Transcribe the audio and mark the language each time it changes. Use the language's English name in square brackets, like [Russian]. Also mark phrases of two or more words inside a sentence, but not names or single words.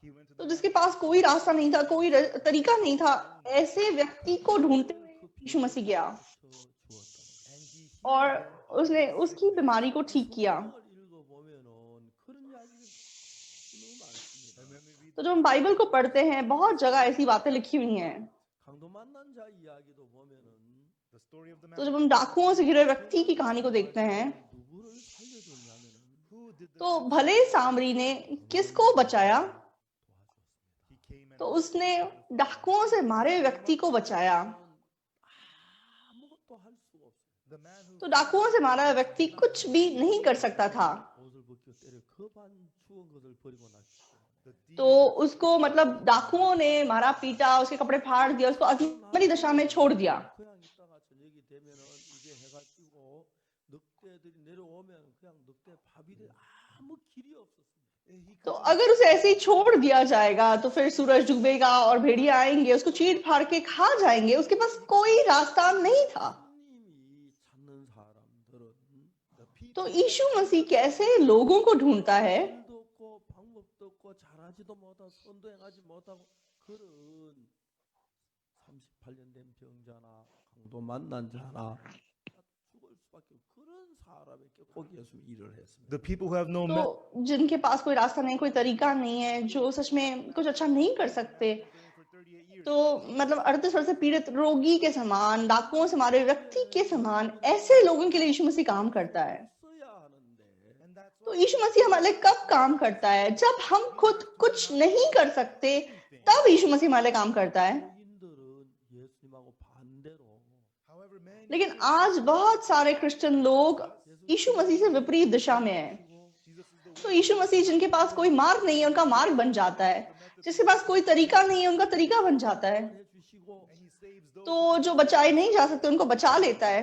[English] he went to [Hindi] तो the जिसके पास कोई रास्ता नहीं था, कोई तरीका नहीं था, ऐसे व्यक्ति को ढूंढते हुए यीशु मसीह गया [Korean] 주었다. [English] and he [Hindi] और उसने उसकी बीमारी को ठीक किया। [Korean] 읽어 보면은 그런 이야기가 너무 많습니다. [English] and when we read [Hindi] तो जब हम बाइबल को पढ़ते हैं, बहुत जगह ऐसी बातें लिखी हुई हैं। [Korean] 강도 만난 자 이야기도 보면은 [English] the story of the [Hindi] तो man जब हम डाकुओं से घिरे व्यक्ति की कहानी को देखते हैं, [Korean] 누구를 살려줬냐면은 [English] who did the [Hindi] तो भले सामरी ने किसको बचाया? [English] he came and [Hindi] तो उसने डाकुओं से मारे हुए व्यक्ति को बचाया। [Korean] 아무것도 할 수가 없어요. [English] the man who [Hindi] तो डाकुओं से मारा हुआ व्यक्ति कुछ भी नहीं कर सकता था। [Korean] 옷을 벗겨 때려 그반 추운 것을 버리고 나시고 [English] the thief [Hindi] तो उसको मतलब डाकुओं ने मारा पीटा, उसके कपड़े फाड़ दिया, उसको अधमरी दशा में छोड़ दिया। [Korean] 그냥 있다가 저녁이 되면은 이제 해가 지고 늑대들이 내려오면 그냥 늑대 밥이 돼 아무 길이 없었습니다. [Hindi] तो अगर उसे ऐसे ही छोड़ दिया जाएगा तो फिर सूरज डूबेगा और भेड़िए आएंगे, उसको चीर फाड़ के खा जाएंगे, उसके पास कोई रास्ता नहीं था। [Korean] 하나님이 찾는 사람들은 [English] the people [Hindi] तो यीशु मसीह कैसे लोगों को ढूंढता है? [Korean] 길도 없고 방법도 없고 잘하지도 못하고 선도 행하지 못하고 그런 38년 된 병자나 강도 만난 자나 죽을 수밖에 없는 그런 사람에게 꼭 예수 일을 했습니다. [English] the people who have no [Hindi] तो जिनके पास कोई रास्ता नहीं, कोई तरीका नहीं है, जो सच में कुछ अच्छा नहीं कर सकते, [English] for 38 years [Hindi] तो मतलब 38 वर्ष से पीड़ित रोगी के समान, डाकुओं से मारे व्यक्ति के समान ऐसे लोगों के लिए यीशु मसीह काम करता है। [Korean] 써야 하는데 [English] and that's [Hindi] तो यीशु मसीह हमारे लिए कब काम करता है? जब हम खुद कुछ नहीं कर सकते, तब यीशु मसीह हमारे लिए काम करता है। [Korean] 교인들은 예수님하고 반대로 [English] however many [Hindi] लेकिन आज बहुत सारे क्रिश्चियन लोग यीशु मसीह से विपरीत दिशा में हैं। [English] Jesus is the [Hindi] तो यीशु मसीह जिनके पास कोई मार्ग नहीं है, उनका मार्ग बन जाता है। जिसके पास कोई तरीका नहीं है, उनका तरीका बन जाता है। [Korean] 해주시고 [English] and he saves those [Hindi] तो जो बचाए नहीं जा सकते, उनको बचा लेता है।